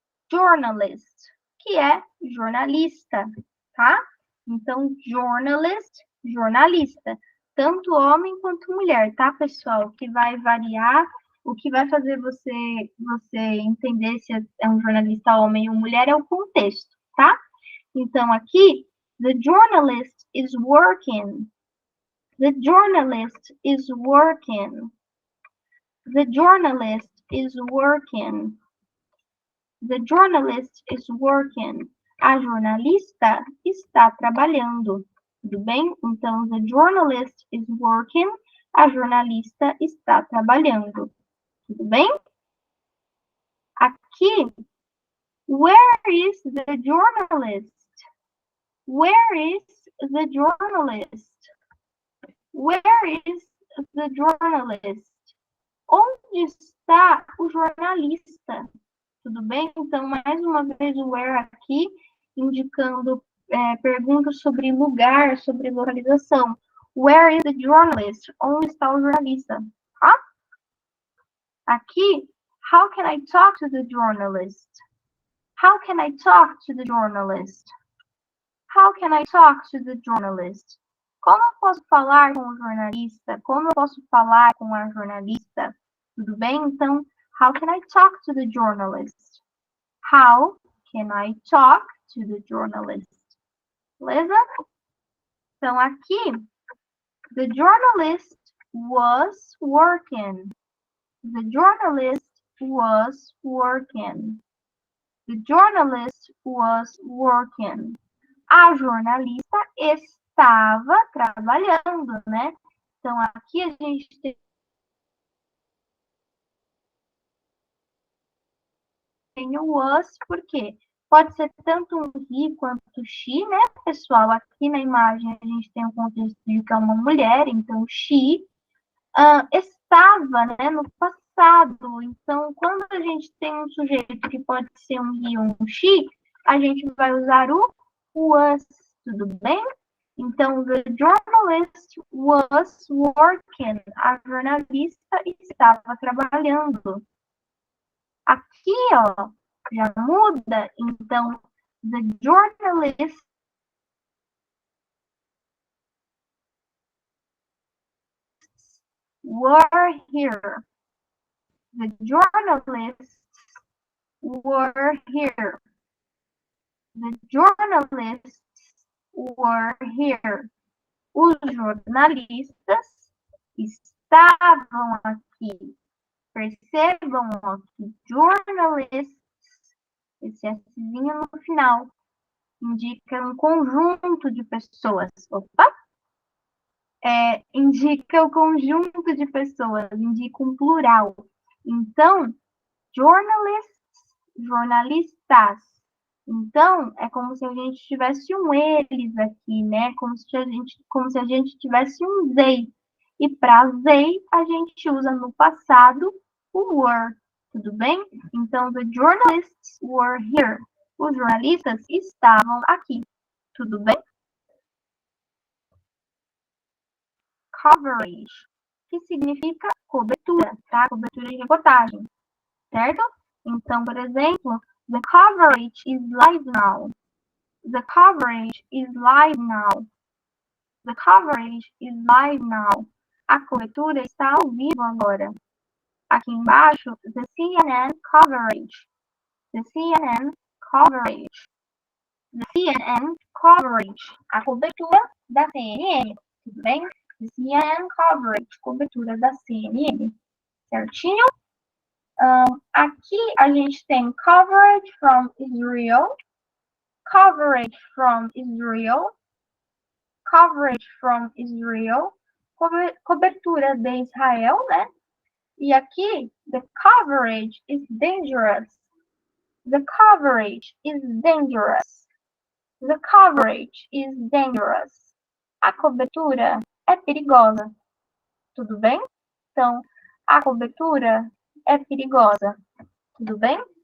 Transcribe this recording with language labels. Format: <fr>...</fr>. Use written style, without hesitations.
<pt>Journalist, que é jornalista, tá? Então, journalist, jornalista. Tanto homem quanto mulher, tá, pessoal? O que vai variar, o que vai fazer você entender se é um jornalista homem ou mulher é o contexto, tá? Então, aqui,</pt> <en>the journalist is working. The journalist is working. The journalist is working. The journalist is working.</en> <pt>A jornalista está trabalhando. Tudo bem? Então,</pt> <en>the journalist is working.</en> <pt>A jornalista está trabalhando. Tudo bem? Aqui,</pt> <en>where is the journalist? Where is the journalist? Where is the journalist?</en> <pt>Onde está o jornalista? Tudo bem? Então, mais uma vez, o where aqui, indicando perguntas sobre lugar, sobre localização.</pt> <en>Where is the journalist?</en> <pt>Onde está o jornalista? Tá? Aqui,</pt> <en>how can I talk to the journalist? How can I talk to the journalist? How can I talk to the journalist?</en> <pt>Como eu posso falar com o jornalista? Como eu posso falar com a jornalista? Tudo bem? Então,</pt> <en>how can I talk to the journalist? How can I talk to the journalist?</en> <pt>Beleza? Então, aqui,</pt> <en>the journalist was working. The journalist was working. The journalist was working.</en> <pt>A jornalista estava trabalhando, né? Então, aqui a gente tem o was, porque pode ser tanto um he quanto she, né, pessoal? Aqui na imagem a gente tem o contexto de que é uma mulher, então she estava, né, no passado. Então, quando a gente tem um sujeito que pode ser um he ou um she, a gente vai usar o was, tudo bem? Então,</pt> <en>the journalist was working.</en> <pt>A jornalista estava trabalhando. Aqui, ó, já muda. Então,</pt> <en>the journalists were here. The journalists were here. The journalists were here.</en> <pt>Os jornalistas estavam aqui. Percebam ó, que journalists, esse Szinho no final, indica um conjunto de pessoas. Opa! Indica o conjunto de pessoas, indica um plural. Então, journalists, jornalistas. Então, é como se a gente tivesse um eles aqui, né? Como se a gente tivesse um they. E para they, a gente usa no passado o were, tudo bem? Então,</pt> <en>the journalists were here.</en> <pt>Os jornalistas estavam aqui, tudo bem? Coverage, que significa cobertura, tá? Cobertura de reportagem, certo? Então, por exemplo,</pt> <en>the coverage is live now. The coverage is live now. The coverage is live now.</en> <pt>A cobertura está ao vivo agora. Aqui embaixo,</pt> <en>the CNN coverage. The CNN coverage. The CNN coverage.</en> <pt>A cobertura da CNN. Tudo bem?</pt> <en>The CNN coverage.</en> <pt>Cobertura da CNN. certinho? Aqui a gente tem</pt> <en>coverage from Israel, coverage from Israel, coverage from Israel,</en> <pt>cobertura de Israel, né? E aqui,</pt> <en>the coverage is dangerous. The coverage is dangerous. The coverage is dangerous.</en> <pt>A cobertura é perigosa. Tudo bem? Então, a cobertura é perigosa. Tudo bem?</pt>